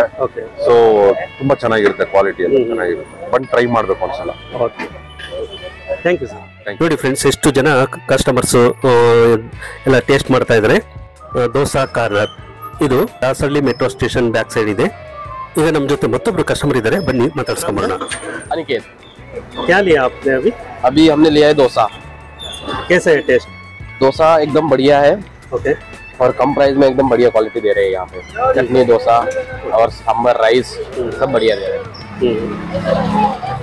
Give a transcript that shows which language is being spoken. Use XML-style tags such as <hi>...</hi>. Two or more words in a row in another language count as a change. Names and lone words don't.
<kn>ಸೊ ತುಂಬಾ ಚೆನ್ನಾಗಿರುತ್ತೆ, ಕ್ವಾಲಿಟಿ ಎಲ್ಲ ಚೆನ್ನಾಗಿರುತ್ತೆ. ಬಂದು ಟ್ರೈ ಮಾಡ್ಬೇಕು ಒಂದ್ಸಲ.</kn> <en>thank you sir.</en> <kn>ನೋಡಿ ಫ್ರೆಂಡ್ಸ್, ಎಷ್ಟು ಜನ ಕಸ್ಟಮರ್ಸ್ ಎಲ್ಲ ಟೇಸ್ಟ್ ಮಾಡ್ತಾ ಇದ್ದಾರೆ. ದೋಸಾ ಕಾರ್ನರ್, ಇದು ದಾಸರಳ್ಳಿ</kn> <en>metro station back side</en> <kn>ಇದೆ. ಈಗ ನಮ್ಮ ಜೊತೆ ಮತ್ತೊಬ್ರು ಕಸ್ಟಮರ್ ಇದ್ದಾರೆ, ಬನ್ನಿ ಮಾತಾಡ್ಸ್ಕೊಂಬರೋಣ.</kn> <hi>अनिकेत, क्या लिया आपने अभी? अभी हमने लिया है डोसा। कैसा है टेस्ट? डोसा एकदम बढ़िया है। ओके। और कम प्राइस में एकदम बढ़िया क्वालिटी दे रहे हैं यहाँ पे। चटनी, डोसा और सांभर, राइस सब बढ़िया दे रहे हैं।</hi>